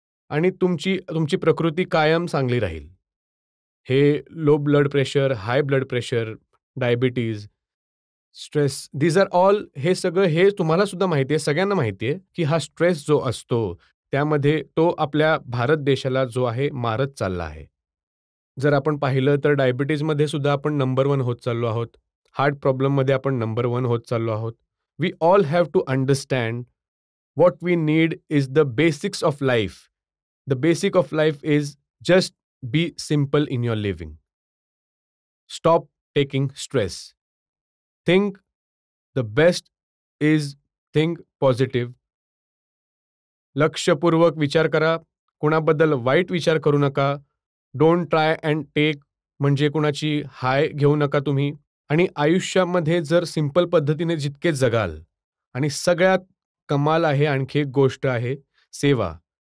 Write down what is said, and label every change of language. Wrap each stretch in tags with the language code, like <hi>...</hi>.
<mr>आणि तुमची प्रकृती कायम चांगली राहील. हे low blood pressure, high blood pressure, diabetes, stress,</mr> <en>these are all,</en> <mr>हे सगळं हे तुम्हाला सुद्धा माहिती आहे, सगळ्यांना माहिती आहे की हा स्ट्रेस जो असतो त्यामध्ये तो आपल्या भारत देशाला जो आहे मारत चालला आहे. जर आपण पाहिलं तर डायबिटीजमध्ये सुद्धा आपण नंबर 1 होत चाललो आहोत. हार्ट प्रॉब्लेममध्ये आपण नंबर 1 होत चाललो आहोत.</mr> <en>We all have to understand what we need is the basics of life. The basic of life is just be simple in your living. Stop taking stress. Think the best is think positive.</en> <mr>लक्षपूर्वक विचार करा. कुणाबद्दल वाईट विचार करू नका.</mr> <en>don't try and take,</en> <mr>म्हणजे कुणाची हाय घेऊ नका तुम्ही. आणि आयुष्यामध्ये जर सिंपल पद्धतीने जितके जगाल, आणि सगळ्यात कमाल आहे आणखी एक गोष्ट आहे, सेवा.</mr>